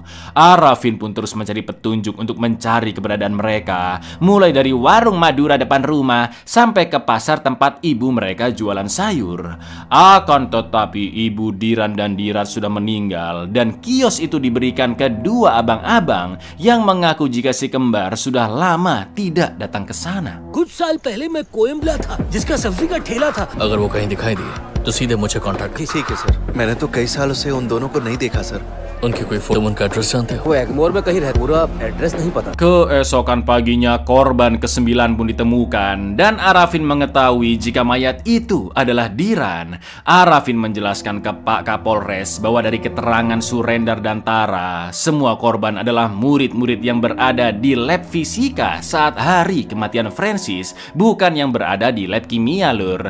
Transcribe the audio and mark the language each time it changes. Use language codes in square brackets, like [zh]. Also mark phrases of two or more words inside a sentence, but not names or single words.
[id] Arafin pun terus mencari petunjuk untuk mencari keberadaan mereka, mulai dari warung Madura depan rumah sampai ke pasar tempat ibu mereka jualan sayur. Akan tetapi ibu Diran dan Dirat sudah meninggal, dan kios itu diberikan ke 2 abang-abang yang mengaku jika si kembar sudah lama tidak datang ke sana. [hi] कुछ साल पहले मैं कोयम्बला था जिसका सब्जी का ठेला था। अगर वो कहीं दिखाई दिए तो सीधे मुझे कांटेक्ट। ठीक है सर, मैंने तो कई सालों से उन दोनों को नहीं देखा सर। उनकी कोई फोटो, उनका एड्रेस जानते हो? वो एगमोर में कहीं रहते, पूरा एड्रेस नहीं पता। [id] Keesokan paginya korban ke-9 pun ditemukan, dan Arafin mengetahui jika mayat itu adalah Diran. Arafin menjelaskan ke Pak Kapolres bahwa dari keterangan Surendar dan Tara, semua korban adalah murid-murid yang berada di lab fisika saat hari kematian Francis, bukan yang berada di lab kimia, lur.